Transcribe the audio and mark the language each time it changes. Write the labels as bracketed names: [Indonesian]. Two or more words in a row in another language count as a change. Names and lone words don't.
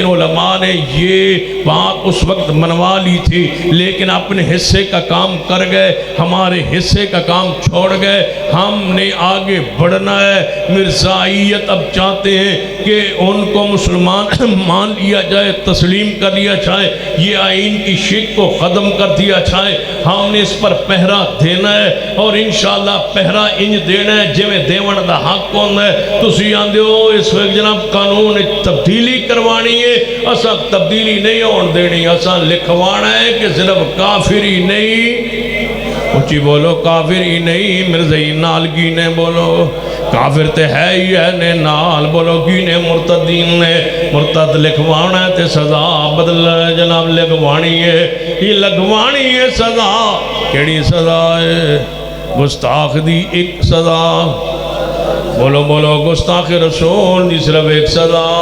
[Urdu] علماء نے یہ بات اس وقت منوا لی تھی لیکن اپنے حصے کا کام کر گئے ہمارے حصے کا کام چھوڑ گئے ہم نے آگے بڑھنا ہے مرزائیت اب چاہتے ہیں کہ ان کو مسلمان مان لیا جائے تسلیم کر لیا جائے یہ آئین کی شک کو ختم کر دیا جائے ہم نے اس پر پہرا دینا ہے اور انشاءاللہ پہرا [Punjabi] انج دینا ہے جویں دیون دا حق کون ہے تسی آندے ہو اس وقت جناب قانون تبدیلی کروانی ہے اساں تبدیلی نہیں ہون دینی اساں لکھوانا ہے کہ صرف کافر ہی نہیں اچھی بولو کافر ہی نہیں مرزائی نال گینے بولو کافر تے ہے ہی ہے نے نال بولو گینے مرتدین نے مرتد لکھوانا ہے تے سزا بدل جناب لگوانی ہے یہ لگوانی ہے سزا کیڑی سزا ہے گستاخ دی ایک سزا بولو بولو گستاخ رسول دی صرف ایک سزا